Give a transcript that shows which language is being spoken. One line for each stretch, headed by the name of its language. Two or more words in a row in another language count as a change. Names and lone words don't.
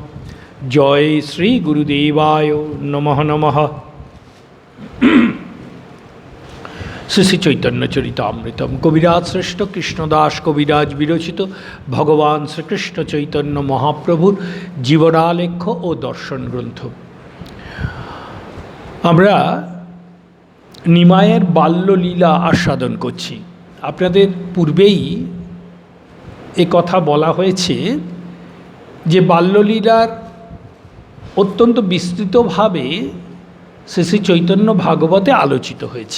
Sanskrit: जय श्री गुरुदेवाय नमः नमः।
Bangla: শ্রী শ্রী চৈতন্য চরিতামৃতম কবিরাজ শ্রেষ্ঠ কৃষ্ণদাস কবিরাজ বিরচিত ভগবান শ্রীকৃষ্ণ চৈতন্য মহাপ্রভুর জীবনালেখ্য ও দর্শন গ্রন্থ। আমরা নিমায়ের বাল্যলীলা আস্বাদন করছি। আপনাদের পূর্বেই এ কথা বলা হয়েছে যে বাল্যলীলার অত্যন্ত বিস্তৃতভাবে শ্রী শ্রী চৈতন্য ভাগবতে আলোচিত হয়েছে।